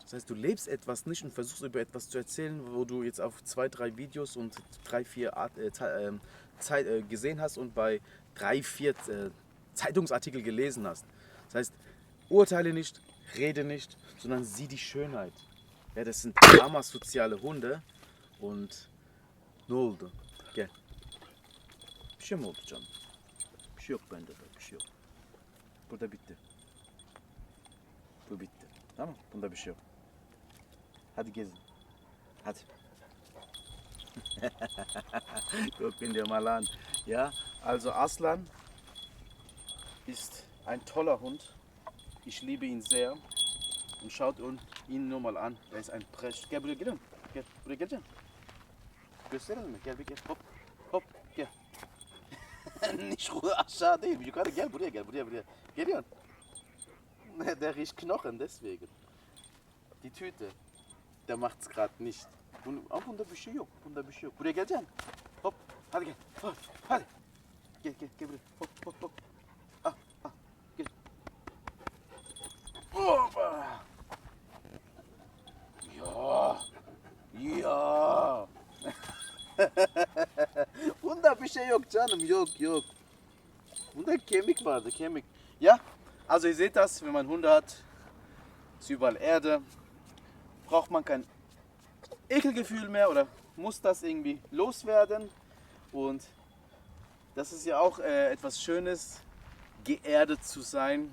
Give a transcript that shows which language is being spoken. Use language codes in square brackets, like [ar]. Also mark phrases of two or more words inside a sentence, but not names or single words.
[de] Das heißt, du lebst etwas nicht und versuchst über etwas zu erzählen, wo du jetzt auf 2, 3 Videos und 3, 4 gesehen hast und bei 3, 4 Zeitungsartikel gelesen hast. Das heißt, urteile nicht, rede nicht, sondern sieh die Schönheit. Ja, das sind amasoziale Hunde und [tr] ne oldu? Gel. Bir şey mi oldu canım? Bir şey yok bende de, bir şey yok. Burada bitti. Bu bitti. Tamam, bunda bir şey yok. Hadi gezin. Hadi. [de] Guck ihn dir mal an. Ja, also Aslan ist ein toller Hund. Ich liebe ihn sehr. Und schaut ihn nur mal an. Er ist ein Precht. [tr] Gel buraya gelin. Gel buraya geleceksin. Gösterelim mi? Gel bir gel. Hop. Hop. Gel. Nicht aşağı değil. Yukarı gel buraya gel. Buraya. Geliyorsun. [de] Der riecht Knochen, deswegen. Die Tüte, der macht's gerade nicht. [tr] Bunda bir şey yok. Buraya geleceksin. Hop, hadi gel. Hadi. Gel buraya. Hop. Ah, gel. Hoppa. Ya. Bunda bir şey yok canım, yok. Bunda kemik vardı, kemik. [de] Ja, also ihr seht das, wenn man Hunde hat, ist überall Erde, braucht man kein Ekelgefühl mehr oder muss das irgendwie loswerden. Und das ist ja auch etwas Schönes, geerdet zu sein.